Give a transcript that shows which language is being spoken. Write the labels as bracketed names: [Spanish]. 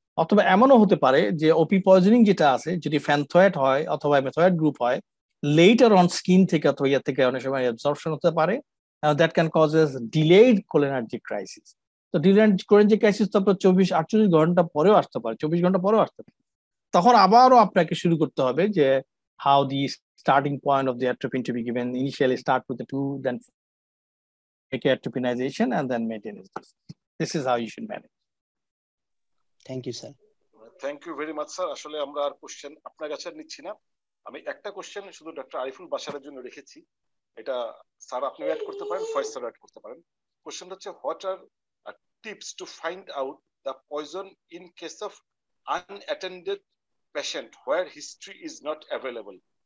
[Bangla] অথবা এমনও হতে পারে যে ওপি পয়জনিং যেটা আছে, যদি ফ্যানথয়েড হয় অথবা মেথয়েড গ্রুপ হয়, লেটার অন স্কিন থেকে অথবা ইয়ার থেকে অনেক সময় অ্যাবজর্পশন হতে পারে, [English] That can causes delayed cholinergic crisis. [Bangla] তো ডিলেড কোলিনার্জিক ক্রাইসিস তো আপনার 24-48 ঘন্টা পরেও আসতে পারে, 24 ঘন্টা পরেও আসতে পারে। তখন আবারও আপনাকে শুরু করতে হবে যে [English] how the starting point of the atropine to be given. Initially start with the 2, then make atropinization and then maintenance. This is how you should manage. Thank you, sir. [Bangla] Thank you very much sir. আসলে আমরা আর question আপনার কাছে নিচ্ছি না। আমি একটা question শুধু doctor Ariful বাশারের জন্য রেখেছি, এটা স্যার আপনি অ্যাড করতে পারেন, ফয়েজ স্যার অ্যাড করতে পারেন। কোশ্চেনটা হচ্ছে, [English] What are tips to find out the poison in case of unattended patient where history is not available?